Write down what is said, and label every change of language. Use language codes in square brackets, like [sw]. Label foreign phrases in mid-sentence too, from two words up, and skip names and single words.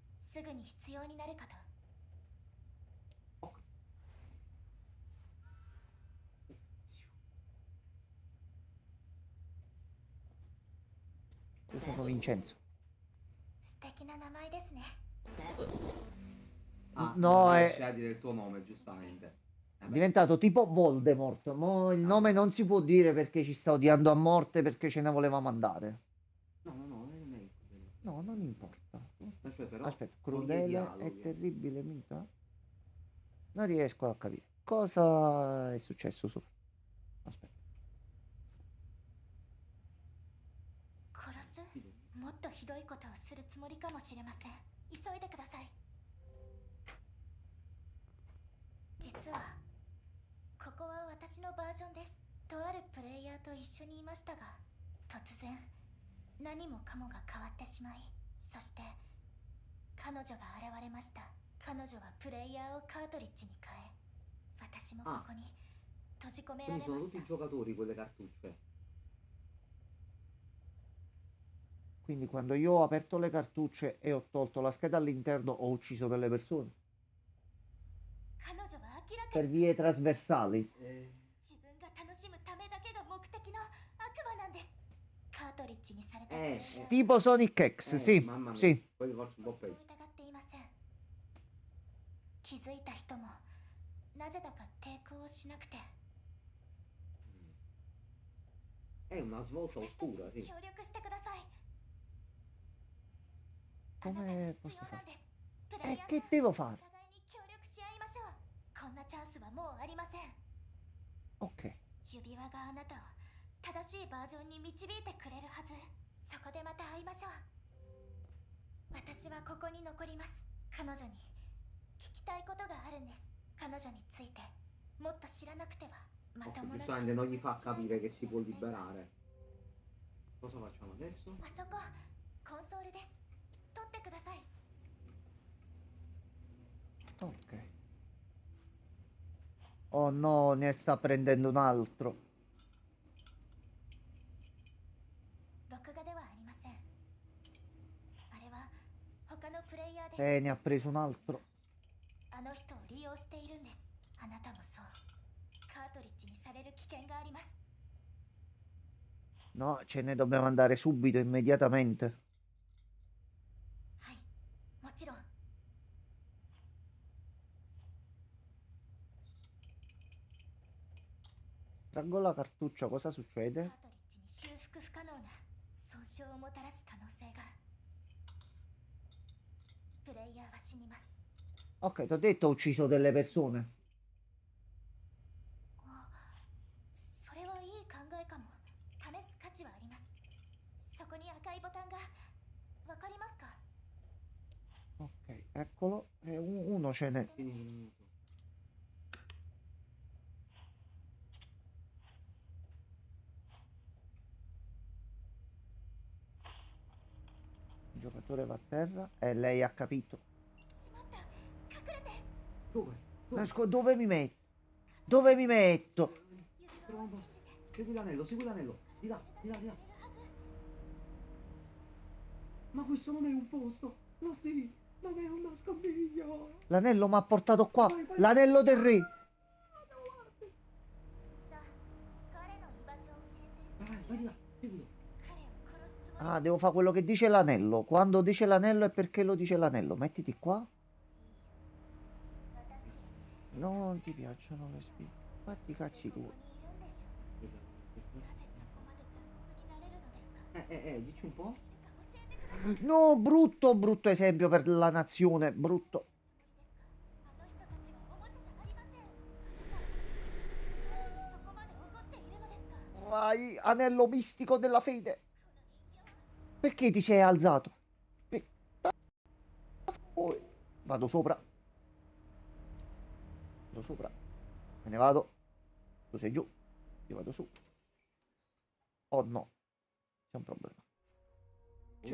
[ja] すぐに必要になるかと。 [it] Io sono Vincenzo. [ja] 素敵な名前ですね。 [it] Ah, No, non è riesci a dire il tuo nome, giustamente. Vabbè. diventato tipo Voldemort. Mo il nome non si può dire perché ci sta odiando a morte perché ce ne volevamo andare. No, no, no, non è quello. No, non importa. Aspetta, però, Aspetta, togli i crudele e dialoghi. terribile vita? Non riesco a capire. Cosa è successo su? Aspetta. [ja] 殺す？もっとひどいことをするつもりかもしれません。急いでください。実はここは私のバージョンです。とあるプレイヤーと一緒にいましたが、突然何もかもが変わってしまい、そして彼女が現れました。彼女はプレイヤーをカートリッジに変え、私もここに閉じ込められ [it] Quindi [ja] ま [it] sono [ja] し [it] tutti [ja] た。 [it] i giocatori quelle cartucce. Quindi quando io ho aperto le cartucce e ho tolto la scheda all'interno ho ucciso delle persone. [ja] 彼女は明らか [it] Per [ja] に [it] vie trasversali. [ja] 自分が楽しむためだけが目的の悪魔なんです。カートリッジにされた [it] Tipo Sonic X, sì, mamma mia, sì. poi forse un po' [ja] 私を [it] peggio. [ja] 疑っていません。気づいた人もなぜだか抵抗をしなくて、 [it] È una svolta [ja] 私たち [it] oscura, [ja] に [it] sì. [ja] 協力してください。あ [it] Come [ja] なたが必 [it] posso [ja] 要な [it] fare? [ja] んです。プレイヤー [it] Che [ja] さん、 [it] devo [ja] お [it] fare? [ja] 互いに協力し合いましょう。こんなチャンスはもうありません。 [it] Ok. [ja] 指輪があなたを正しいバージョンに導いてくれるはず。そこでまた会いましょう。私はここに残ります。彼女に聞きたいことがあるんです。彼女についてもっと知らなくてはまともな [it] Giustamente non gli fa capire che si può liberare. Cosa facciamo adesso? [ja] あそこコンソールです。取ってください。 [it] Ok. Oh no, ne sta prendendo un altro. [ja] 録画ではありません。あれは他のプレイヤーです。 [it] Ne ha preso un altro. [ja] あの人を利用しているんです。あなたもそう。カートリッジにされる危険があります。 [it] No, ce ne dobbiamo andare subito, immediatamente. [ja] はい、もちろん。 [it] Traggo la cartuccia, cosa [ja] カー [it] succede? [ja] トリッジに修復不可能な損傷をもたらす可能性が。プレイヤーは死にます。 [it] Ok, ti ho detto ho ucciso delle persone. [ja] あ、それはいい考えかも。試す価値はあります。そこに赤いボタンがわかりますか？ [it] Ok, eccolo. E uno ce n'è. Fini un minuto. Il giocatore va a terra e lei ha capito. [ja] しまった。隠れて。 [it] Dove? Dove mi metto? Dove mi metto? [ja] 指輪を信じて。 [it] Segui l'anello, segui l'anello. Di là, di là, di là. [ja] くれるはず。 [it] Ma questo non è un posto. No, sì, non è un nascondiglio. L'anello mi ha portato qua. Vai, vai. L'anello del re. [ja] さあ、彼の居場所を教えて。 [it] Vai, vai di là, seguilo. [ja] 彼を殺すつもり。 [it] Ah, devo fare quello che dice l'anello. Quando dice l'anello è perché lo dice l'anello. Mettiti qua. [ja] 私、 [it] Non ti piacciono le spine. Fatti i cazzi [ja] ここ [it] tuoi. [ja] にいるんでしょう。なぜそこまで残酷になれるのですか？ [it] Dici un po'. [ja] いるか教えてください。 [it] No, brutto, brutto esempio per la nazione. Brutto. [ja] あの人たちはおもちゃじゃありません。あなたは何にそこまで怒っているのですか？ [it] Vai, anello mistico della fede. [ja] この人形は [it] Perché ti sei alzato? Pe- Poi vado sopra. Vado sopra. Me ne vado. Tu sei giù. Io vado su. Oh no. C'è un problema. C'è